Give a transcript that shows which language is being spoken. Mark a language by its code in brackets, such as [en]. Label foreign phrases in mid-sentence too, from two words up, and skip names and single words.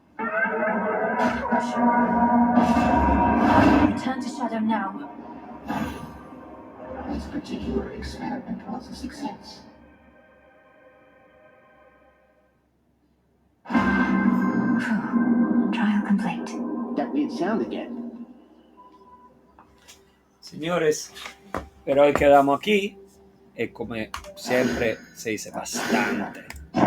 [en] Return to Shadow now. This particular experiment was a success. Trial complete. That weird sound again. [es] Señores, pero hoy quedamos aquí. [it] E come sempre se dice bastante